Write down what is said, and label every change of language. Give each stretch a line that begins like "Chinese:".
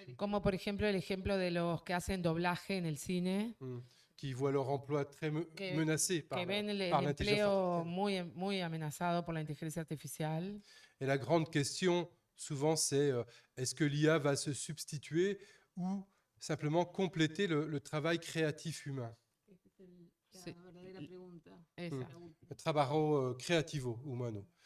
Spanish: Como por ejemplo el ejemplo de los que hacen doblaje en el cine.
French: Qui voient leur emploi très menacé par l'intelligence
Spanish: empleo
French: artificielle.
Spanish: muy amenazado por la inteligencia artificial.
French: Et la grande question, souvent, c'est est-ce que l'IA va se substituer ou simplement compléter le travail créatif humain?
Spanish: Sí. El trabajo creativo humano.